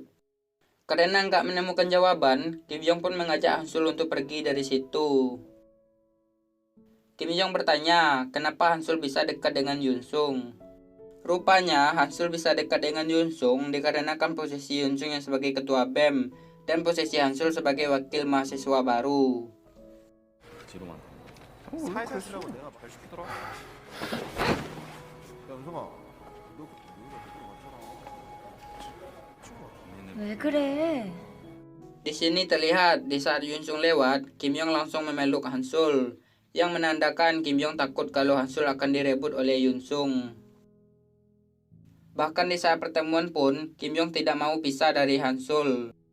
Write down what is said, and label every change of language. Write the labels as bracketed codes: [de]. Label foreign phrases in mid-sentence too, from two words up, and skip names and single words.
[id] Karena nggak menemukan jawaban, Kim Yong pun mengajak Han Sul untuk pergi dari situ. Kim Yong bertanya, kenapa Han Sul bisa dekat dengan Yoon Sung? Rupanya, Han Sul bisa dekat dengan Yoon Sung dikarenakan posisi Yoon Sung yang sebagai ketua BEM dan posisi Han Sul sebagai wakil mahasiswa baru. [ko] 살살 쓰라고 내가 발 시키더라. 야 은성아, 너 그때 우리가 제대로 맞잖아. 왜 그래? [id] Di sini terlihat di saat Yoon Sung lewat, Kim Yong langsung memeluk Han Sul, yang menandakan Kim Yong takut kalau Han Sul akan direbut oleh Yoon Sung. Bahkan di saat pertemuan pun, Kim Yong tidak mau pisah dari Han Sul.